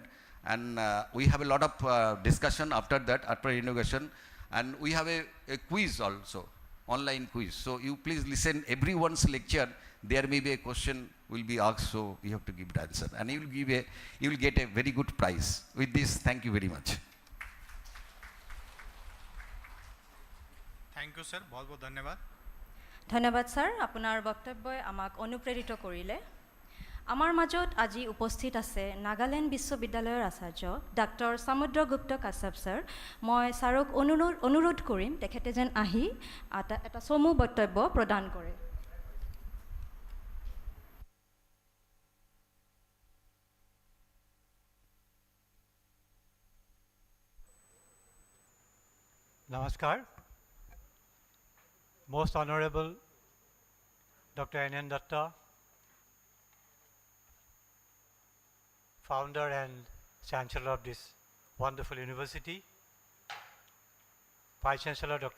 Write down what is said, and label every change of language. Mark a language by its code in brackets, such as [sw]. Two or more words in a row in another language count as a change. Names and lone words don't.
[en] And we have a lot of discussion after that, after inauguration, and we have a quiz also, online quiz. So you please listen everyone's lecture. There may be a question will be asked, so you have to give the answer, and you will get a very good prize. With this, thank you very much. Thank you, [hi] sir. बहुत बहुत धन्यवाद. [as] ধন্যবাদ স্যার, আপোনাৰ বক্তব্যই আমাক অনুপ্ৰেৰিত কৰিলে। আমাৰ মাজত আজি উপস্থিত আছে নাগালেণ্ড বিশ্ববিদ্যালয়ৰ আচাৰ্য ডাক্তৰ সমুদ্ৰগুপ্ত কাশ্যপ ছাৰ। মই ছাৰক অনুৰোধ কৰিম তেখেতে যেন আহি এটা চমু বক্তব্য প্ৰদান কৰে। [en] Namaskar. Most Honorable Dr. N.N. Datta, founder and Chancellor of this wonderful university, Vice Chancellor Dr.